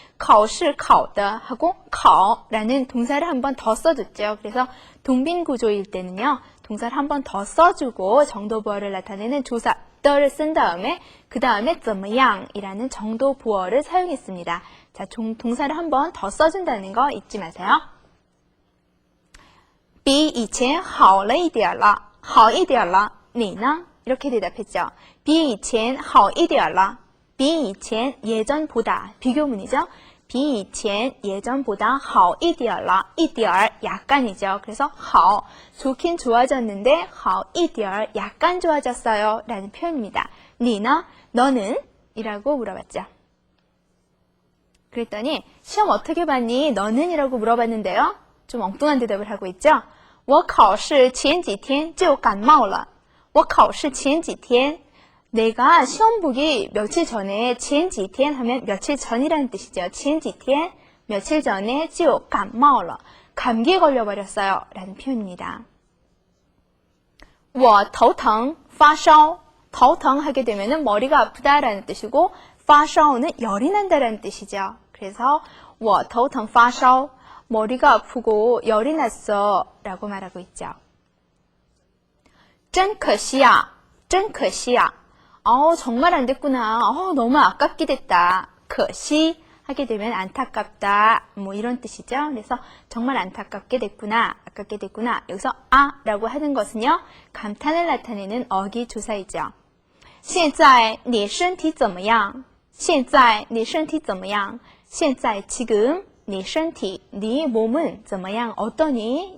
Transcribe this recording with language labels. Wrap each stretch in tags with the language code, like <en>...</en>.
<zh>考试考的</zh> <ko>하고 考라는 동사를 한 번 더 써줬죠. 그래서 동빈 구조일 때는요. 동사를 한 번 더 써주고 정도부어를 나타내는 조사 더를 쓴 다음에 그 다음에 怎么样 이라는 정도부어를 사용했습니다. 자, 동사를 한 번 더 써준다는 거 잊지 마세요.</ko> <zh>比以前好了一点了好一点了你呢?</zh> <ko>이렇게 대답했죠.</ko> <zh>比以前好一点了比以前</zh> <ko>예전보다 비교문이죠.</ko> <zh>比以前</zh> <ko>예전보다</ko> <zh>好一点了一点儿</zh> <ko>약간이죠. 그래서 好 좋긴 좋아졌는데</ko> <zh>好一点儿</zh> <ko>약간 좋아졌어요 라는 표현입니다.</ko> <zh>你呢?</zh> <ko>너는? 이라고 물어봤죠. 그랬더니 시험 어떻게 봤니? 너는? 이라고 물어봤는데요. 좀 엉뚱한 대답을 하고 있죠.</ko> <zh>我考试前几天</zh> <ko>就感冒了我考试</ko> <zh>前几天</zh> <ko>내가 시험 보기 며칠 전에 前几天 하면 며칠 전이라는 뜻이죠.</ko> <zh>前几天</zh> <ko>며칠 전에</ko> <zh>就感冒了</zh> <ko>감기에 걸려버렸어요 라는 표현입니다.</ko> <zh>我头疼发烧头疼</zh> <ko>하게 되면 머리가 아프다라는 뜻이고</ko> <zh>发烧</zh> <ko>는 열이 난다라는 뜻이죠. 그래서</ko> <zh>我头疼发烧</zh> <ko>머리가 아프고 열이 났어 라고 말하고 있죠.</ko> <zh>真可惜啊真可惜啊</zh> <ko>정말 안 됐구나. 너무 아깝게 됐다.</ko> <zh>可惜</zh> <ko>하게 되면 안타깝다. 뭐 이런 뜻이죠. 그래서 정말 안타깝게 됐구나. 아깝게 됐구나. 여기서 라고 하는 것은요. 감탄을 나타내는 어기조사이죠.</ko> <zh>现在你身体怎么样? 现在你身体怎么样?现在</zh> <ko>지금</ko> <zh>네身体,</zh> <ko>네 몸은</ko> <zh>怎么样?</zh> <ko>어떠니?</ko>